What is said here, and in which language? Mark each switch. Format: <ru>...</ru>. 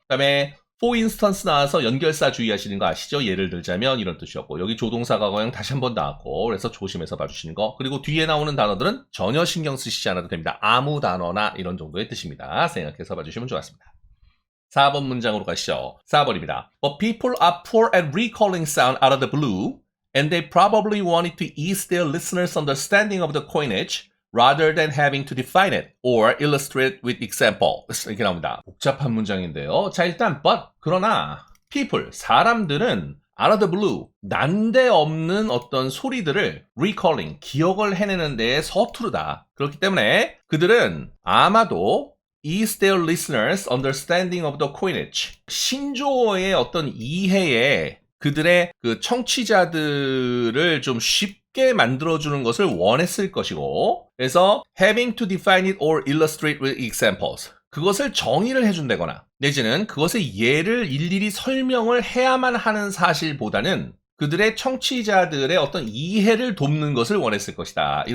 <ko>그 다음에 for instance 나와서 연결사 주의하시는 거 아시죠? 예를 들자면 이런 뜻이었고, 여기 조동사 과거형 다시 한번 나왔고, 그래서 조심해서 봐주시는 거. 그리고 뒤에 나오는 단어들은 전혀 신경 쓰시지 않아도 됩니다. 아무 단어나 이런 정도의 뜻입니다. 생각해서 봐주시면 좋았습니다. 4번 문장으로 가시죠. 4번입니다.</ko> <en>But people are poor at recalling sound out of the blue, and they probably wanted to ease their listeners' understanding of the coinage rather than having to define it or illustrate with example.</en> <ko>이렇게 나옵니다. 복잡한 문장인데요. 자, 일단 그러나 people, 사람들은</ko> <en>out of the blue,</en> <ko>난데없는 어떤 소리들을 recalling, 기억을 해내는 데에 서투르다. 그렇기 때문에 그들은 아마도</ko> <en>ease their listeners' understanding of the coinage,</en> <ko>신조어의 어떤 이해에 그들의 그 청취자들을 좀 쉽게 만들어주는 것을 원했을 것이고, 그래서</ko> <en>having to define it or illustrate with examples,</en> <ko>그것을 정의를 해준다거나 내지는 그것의 예를 일일이 설명을 해야만 하는 사실보다는 그들의 청취자들의 어떤 이해를 돕는 것을 원했을 것이다.</ko>